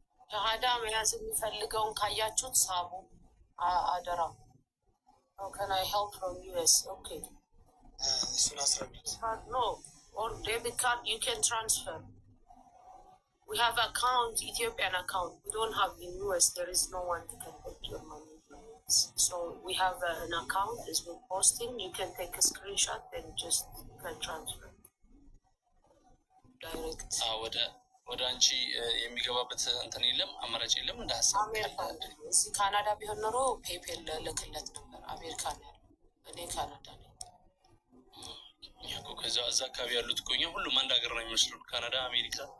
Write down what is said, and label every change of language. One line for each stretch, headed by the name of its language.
Amharic: ሻሃዳ መያዝ የሚፈልገውን ካያችሁት ሳቡ አደራ።
English: Can I help from US? Okay.
Amharic: እሱን አስረዱት።
English: No, or debit card you can transfer. We have account, Ethiopian account. We don't have in US. There is no one to take your money. So we have an account. It's been posting. You can take a screenshot and just can transfer direct.
Amharic: ወደ አንቺ የሚገባበት እንትን የለም፣ አማራጭ የለም። እንደ ሀሳብ እዚህ ካናዳ ቢሆን ኖሮ ፔፔል ልክለት ነበር። አሜሪካ ነው ያለው፣ እኔ ካናዳ ነኝ። ከዛ እዛ አካባቢ ያሉት እኮ እኛ ሁሉም አንድ ሀገር ነው የሚመስሉን። ካናዳ፣ አሜሪካ፣